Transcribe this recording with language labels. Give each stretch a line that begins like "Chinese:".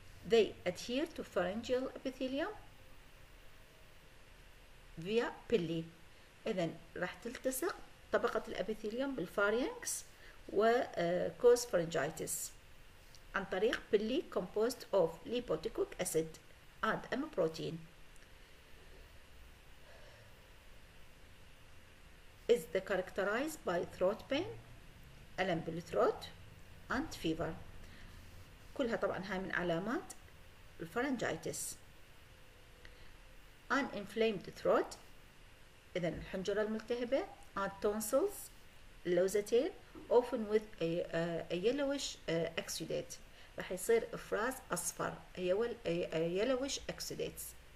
English: They adhere to pharyngeal epithelium via pili.
Arabic: إذن راح تلتصق طبقة الأبيثيليوم بالفارينكس و
English: cause pharyngitis
Arabic: عن طريق pili
English: composed of lipoic acid and protein. is characterized by throat pain،
Arabic: ألم بالثروت
English: and fever.
Arabic: كلها طبعا هاي من علامات الفارنجايتس.
English: an inflamed throat،
Arabic: إذا الحنجرة الملتهبة
English: and tonsils اللوزتين often with a yellowish exudate.
Arabic: راح يصير إفراز أصفر
English: yellowish exudates.